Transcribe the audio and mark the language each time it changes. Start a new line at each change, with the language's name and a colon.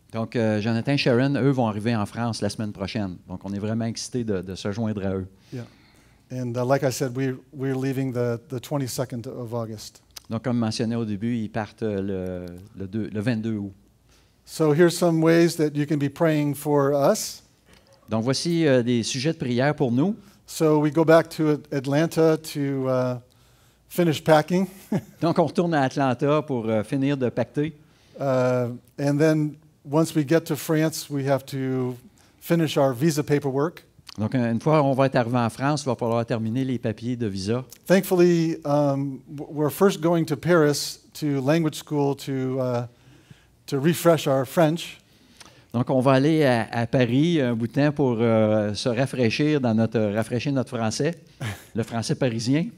French: Donc, Jonathan et Sharon, eux, vont arriver en France la semaine prochaine. Donc, on est vraiment excités de se joindre à eux. Yeah.
English: And like I said, we're leaving the 22nd of August.
French: Donc, comme mentionné au début, ils partent le 22 août.
English: So here's some ways that you can be praying for us.
French: Donc, voici des sujets de prière pour nous.
English: So we go back to Atlanta to finish packing.
French: Donc, on retourne à Atlanta pour finir de pacter.
English: And then once we get to France, we have to finish our visa paperwork.
French: Donc, une fois on va être arrivé en France, il va falloir terminer les papiers de visa.
English: Thankfully, we're first going to Paris to language school to refresh our French.
French: Donc, on va aller à Paris un bout de temps pour se rafraîchir rafraîchir notre français, le français parisien.